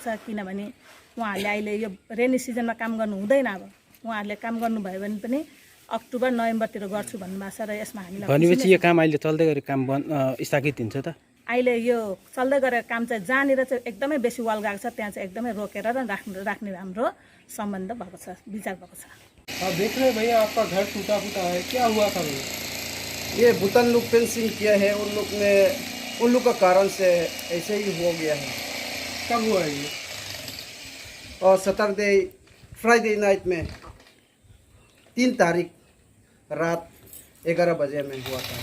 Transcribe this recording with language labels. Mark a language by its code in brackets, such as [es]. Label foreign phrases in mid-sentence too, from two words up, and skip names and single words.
[ne] किनभने उहाँहरूले अहिले यो रेनी सिजनमा काम गर्नु हुँदैन, अब उहाँहरूले काम गर्नुभयो भने पनि अक्टोबर नोभेम्बरतिर गर्छु भन्नुभएको छ। र यसमा हामीलाई भनेपछि यो काम अहिले चल्दै गरेको काम स्थगित हुन्छ त? अहिले यो चल्दै गरेको काम चाहिँ जहाँनिर चाहिँ एकदमै बेसी वाल गएको छ त्यहाँ चाहिँ एकदमै रोकेर राख्ने हाम्रो सम्बन्ध भएको छ, विचार भएको छ। [hi] आप देख रहे हैं भैया आपका घर टूटा फूटा है, क्या हुआ था भैया? ये भूटान लोग फेंसिंग किया है, उन लोग का कारण से ऐसे ही हो गया है। कब हुआ है ये? और [en] Saturday Friday night [hi] में 3 तारीख रात 11 बजे में हुआ था।